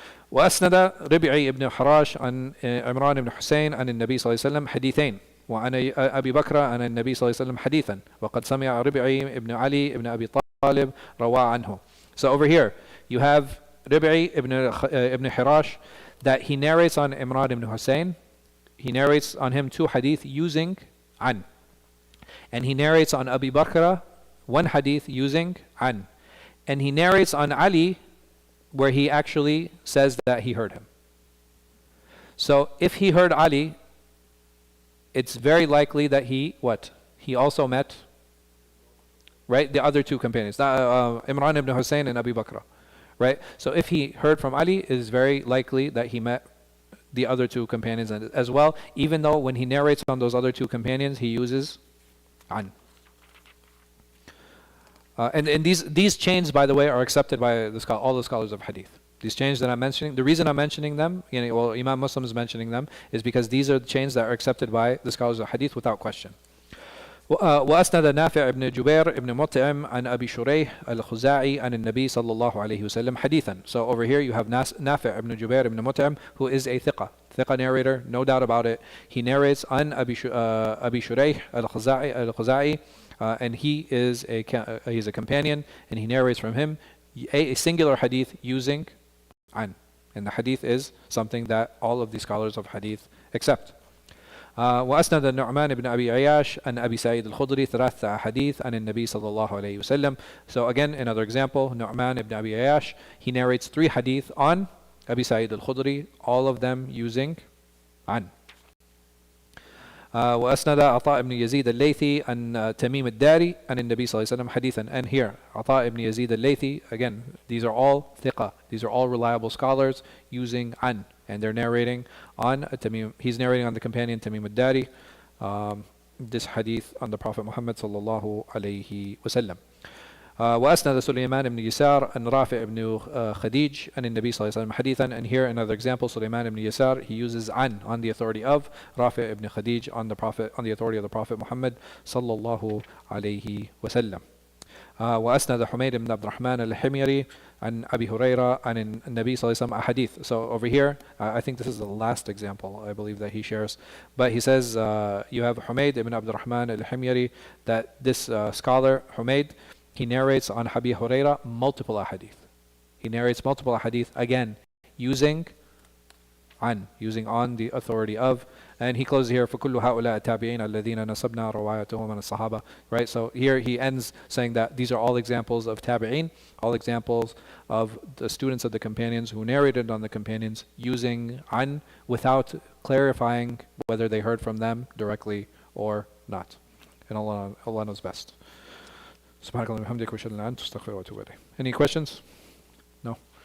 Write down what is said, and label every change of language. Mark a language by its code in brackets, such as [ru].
[ar] وأسند ربعي ibn حراش عن عمران بن حسين عن النبي صلى الله عليه وسلم حديثين وعن أبي بكر عن النبي صلى الله عليه وسلم حديثا وقد سمع ربعي ibn Ali ibn Abi Talib روى عنه. [en] So over here you have Rib'i ibn Hirash, that he narrates on Imran ibn Hussein. He narrates on him two hadith using an. And he narrates on Abi Bakr one hadith using an. And he narrates on Ali where he actually says that he heard him. So if he heard Ali, it's very likely that he also met, right, the other two companions, Imran ibn Hussein and Abi Bakr. Right? So if he heard from Ali, it is very likely that he met the other two companions as well, even though when he narrates on those other two companions, he uses an. And these chains, by the way, are accepted by all the scholars of hadith. These chains that I'm mentioning, the reason I'm mentioning them, Imam Muslim is mentioning them, is because these are the chains that are accepted by the scholars of hadith without question. [ar] وأسند نافع بن جبير بن مطعم عن أبي شريح الخزاعي عن النبي صلى الله عليه وسلم حديثا. [en] So over here you have Nafi' ibn Jubair ibn Mut'im, who is a thiqa narrator, no doubt about it. He narrates عن Abi Shurayh al-Khuzai, and he's a companion, and he narrates from him a singular hadith using عن. And the hadith is something that all of the scholars of hadith accept. [ar] وأسند النعمان بن أبي عياش عن أبي سعيد الخدري ثلاثة أحاديث عن النبي صلى الله عليه وسلم. [en] So again, another example, Nu'man ibn Abi Ayyash, he narrates 3 hadith on Abi Sa'id al-Khudri, all of them using عن. [ar] وأسند عطاء بن يزيد الليثي عن تميم الداري عن النبي صلى الله عليه وسلم حديثا. [en] And here, عطاء ibn Yazid al-Laythi, again, these are all thiqa, these are all reliable scholars using عن. And they're narrating on Tamim. He's narrating on the companion Tamim al-Dari, this hadith on the Prophet Muhammad sallallahu alayhi wasallam. [ar] وأسند سليمان بن يسار عن رافع بن خديج عن النبي صلى الله عليه وسلم حديثا. [en] And here another example, Sulaiman ibn Yasar, he uses عن on the authority of Rafi' ibn Khadij on the authority of the Prophet Muhammad sallallahu alayhi wasallam. [ar] وأسند حميد بن عبد الرحمن الحميري عن أبي هريرة عن النبي صلى الله عليه وسلم أحاديث. [en] So over here, I think this is the last example I believe that he shares. But he says, you have Humayd ibn Abd al-Rahman al-Himyari, that this scholar, Humayd, he narrates on Abi Huraira multiple ahadith. He narrates multiple ahadith, again, using on the authority of. And he closes here, [ar] فَكُلُّ هَؤُلَاءِ التَّابِعِينَ الَّذِينَ نَصَبْنَا رَوَايَتُهُمْ مِنَ الصَّحَابَةِ. [en] Right, so here he ends saying that these are all examples of tabi'in, all examples of the students of the companions who narrated on the companions using an without clarifying whether they heard from them directly or not. And Allah knows best. Subhanakallah wa bihamdika wa ashhadu an la ilaha illa anta astaghfiruka wa atubu ilayk. Any questions? No?